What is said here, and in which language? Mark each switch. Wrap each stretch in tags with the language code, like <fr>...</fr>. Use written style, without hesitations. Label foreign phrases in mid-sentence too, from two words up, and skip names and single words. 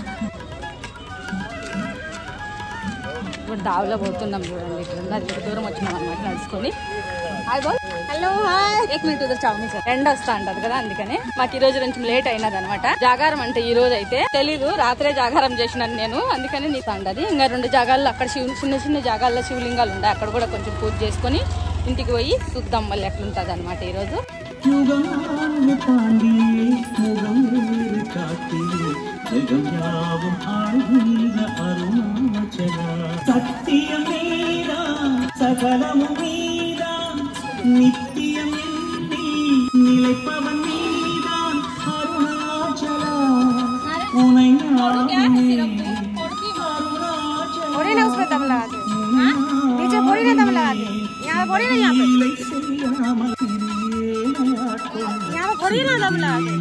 <te>ఇప్పుడు దావలో పోతున్నాం చూడండి ఇక్కడ దూరం వచ్చినాం అన్నమాట నడుచుకొని హలో హాయ్ 1 మినిట్ ఉదర్ చావు సార్ ఎండ వస్తా అంటది కదా అందుకని మాకు ఈ రోజు కొంచెం లేట్ అయినది అనమాట జాగారం అంటే ఈ రోజు అయితే తెలీదు రాత్రే జాగారం చేసినాను నేను అందుకని నీకు అంటది ఇంకా 2 జాగాల్లో అక్కడ చిన్న చిన్న జాగాల్లో శివలింగాలు ఉన్నాయి అక్కడ కూడా కొంచెం పూజ చేసుకొని ఇంటికి పోయి చూద్దాం మళ్ళీ ఎట్లుంటది అనమాట ఈ రోజు</te> <ta>நித்தியம் நிலைப்பவன் நீதான் அருணாச்சலா உனை</ta> <hi>बोरी ना उसमें दम लगा दे नीचे बोरी ना दम लगा दे यहाँ बोरी ना यहाँ पे बोरी ना दम लगा</hi>